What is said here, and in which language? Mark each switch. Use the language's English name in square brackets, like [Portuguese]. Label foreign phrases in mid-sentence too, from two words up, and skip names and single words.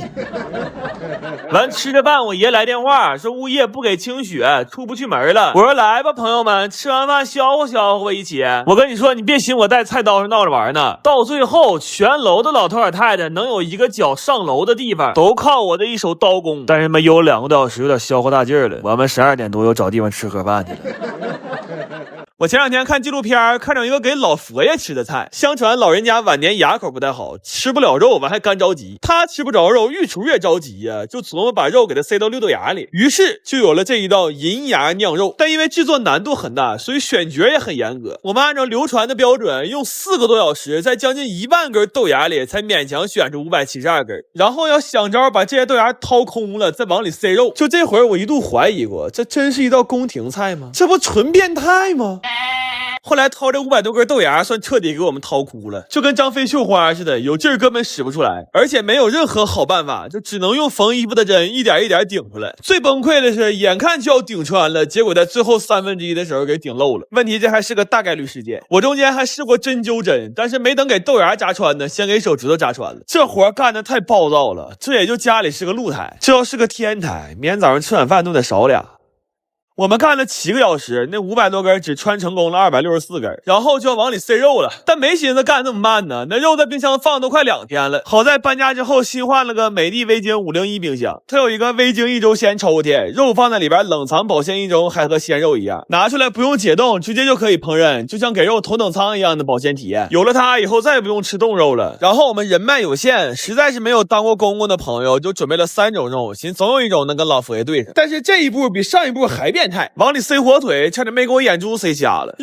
[Chinese] 完吃着飯，我爺來電話說物業不給清雪，出不去門了。我說來吧，朋友們，吃完飯消化消化一起。我跟你說，你別尋我帶菜刀是鬧着玩呢。到最後，全樓的老頭老太太能有一個腳上樓的地方，都靠我的一手刀工。但是嘛，有2個多小時，有點消化大勁了。我們12點多又找地方吃盒飯去了。我前2天看紀錄片，看着一個給老佛爺吃的菜，相傳老人家晚年牙口不太好，吃不了肉，完還乾着急。他吃不着肉，御廚也着急呀，就琢磨把肉給他塞到6豆芽裡，於是就有了這一道銀牙釀肉。但因為製作難度很大，所以選角也很嚴格。我們按照流傳的標準，用4個多小時，在將近1萬根豆芽裡才勉強選出572根，然後要想招把這些豆芽掏空了，再往裡塞肉。就這會兒，我一度懷疑過，這真是一道宮廷菜嗎？這不純變態嗎？後來掏這500多根豆芽，算徹底給我們掏哭了，就跟張飛繡花似的，有勁兒根本使不出來，而且沒有任何好辦法，就只能用縫衣服的針一點一點頂出來。最崩潰的是，眼看就要頂穿了，結果在最後1/3的時候給頂漏了。問題這還是個大概率事件，我中間還試過針灸針，但是沒等給豆芽扎穿呢，先給手指頭扎穿了。這活幹得太暴躁了，這也就家裡是個露台，這要是個天台，明天早上吃晚飯都得少俩。我們幹了7個小時，那500多根只穿成功了264根，然後就要往裡塞肉了。但沒寻思幹那麼慢呢，那肉在冰箱放都快2天了。好在搬家之後新換了個美的味精501冰箱，它有一個味精1周鮮抽屜，肉放在裡邊冷藏保鮮1周，還和鮮肉一樣，拿出來不用解凍，直接就可以烹飪，就像給肉头等艙一樣的保鮮體驗。有了它以後再也不用吃凍肉了。然后我們人脈有限，實在是沒有當過公公的朋友，就準備了3種肉，尋總有一種能跟老佛爺對上。但是這一步比上一步還變態，往裡塞火腿，差點沒給我眼珠塞瞎了。